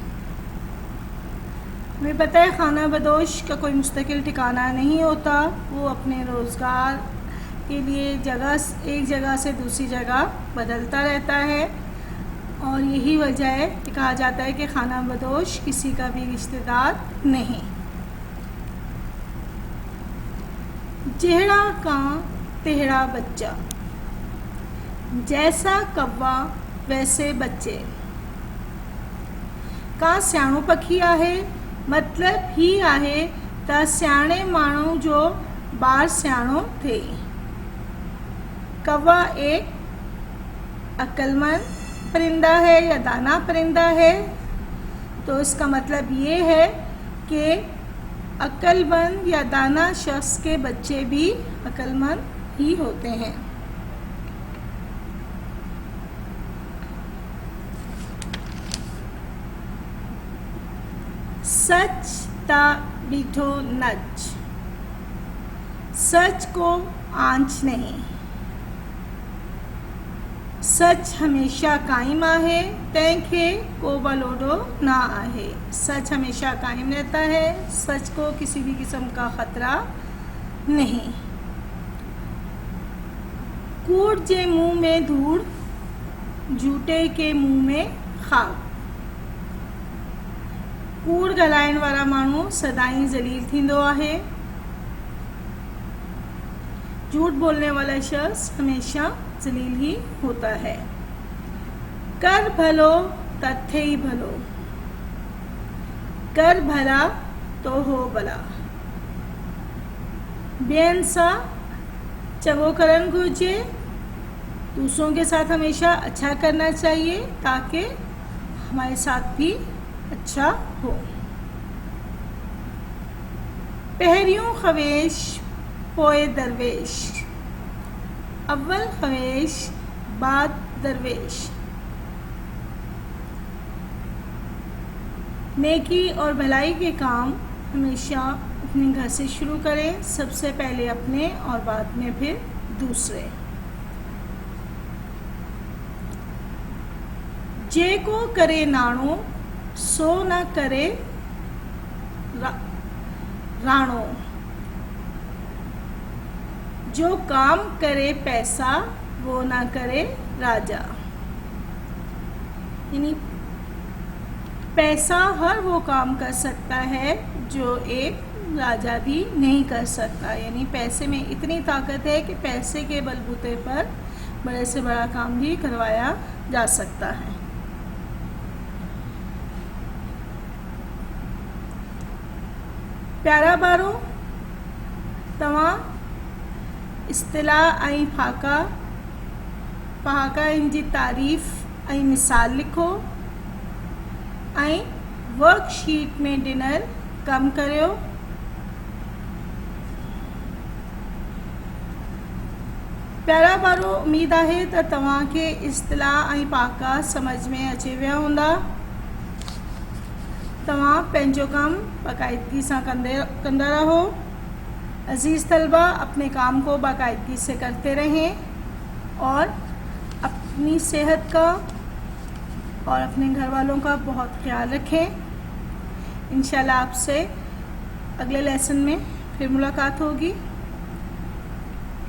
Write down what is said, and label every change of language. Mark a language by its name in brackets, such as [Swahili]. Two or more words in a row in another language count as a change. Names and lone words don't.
[Urdu] ہمیں پتا ہے خانہ بدوش کا کوئی مستقل ٹھکانہ نہیں ہوتا، وہ اپنے روزگار کے لیے ایک جگہ سے دوسری جگہ بدلتا رہتا ہے، اور یہی وجہ ہے کہ کہا جاتا ہے کہ خانہ بدوش کسی کا بھی رشتہ دار نہیں. [Sindhi] जेहड़ा कां तेहड़ा बच्चा, [Urdu] جیسا کوا ویسے بچے. [Sindhi] का सियाणो पखी आहे, मतलब ही आहे त सियाणे माण्हू जो ॿार सियाणो थिए। [Urdu] کوا ایک عقلمند پرندہ ہے یا دانا پرندہ ہے، تو اس کا مطلب یہ ہے کہ عقلمند یا دانا شخص کے بچے بھی عقلمند ہی ہوتے ہیں. [Sindhi] सच ता बीठो नच, [Urdu] سچ کو آنچ نہیں. [Sindhi] सच हमेशा कायम आहे, तंहिंखे को बलोडो ना आहे। [Urdu] سچ ہمیشہ قائم رہتا ہے، سچ کو کسی بھی قسم کا خطرہ نہیں. [Sindhi] कूड़ जे मुंह में धूड़, [Urdu] جھوٹے کے منہ میں خاک. [Sindhi] कूड़ ॻाल्हाइण वारा माण्हू सदाई ज़लील थींदो आहे। [Urdu] جھوٹ بولنے والا شخص ہمیشہ ذلیل ہی ہوتا ہے. [Sindhi] कर भलो तथे ही भलो, [Urdu] کر بھلا تو ہو بھلا. [Sindhi] ॿियनि सां चङो करणु घुरिजे, [Urdu] دوسروں کے ساتھ ہمیشہ اچھا کرنا چاہیے تاکہ ہمارے ساتھ بھی اچھا ہو. [Sindhi] पहरियों ख़वेश पोए दरवेश, [Urdu] اول خویش بعد درویش. نیکی اور بھلائی کے کام ہمیشہ اپنے گھر سے شروع کریں، سب سے پہلے اپنے اور بعد میں پھر دوسرے. [Sindhi] जे को करे नाणो सो न करे राणो, [Urdu] جو کام کرے پیسہ وہ نہ کرے راجا. یعنی پیسہ ہر وہ کام کر سکتا ہے جو ایک راجا بھی نہیں کر سکتا، یعنی پیسے میں اتنی طاقت ہے کہ پیسے کے بل بوتے پر بڑے سے بڑا کام بھی کروایا جا سکتا ہے. [Sindhi] प्यारा बारो तव्हां इस्तिलाह ऐं पहाका जी तारीफ़ ऐं मिसाल लिखो ऐं वर्कशीट में ॾिनल कमु करियो। प्यारा बारो उम्मीद है त तव्हांखे इस्तिलाह ऐं पहाका समझ में अची विया हूंदा। तव्हां पंहिंजो कमु बाक़ायदगी से कंदा रहो। [Urdu] عزیز طلبہ، اپنے کام کو باقاعدگی سے کرتے رہیں اور اپنی صحت کا اور اپنے گھر والوں کا بہت خیال رکھیں. ان شاء اللہ آپ سے اگلے لیسن میں پھر ملاقات ہوگی.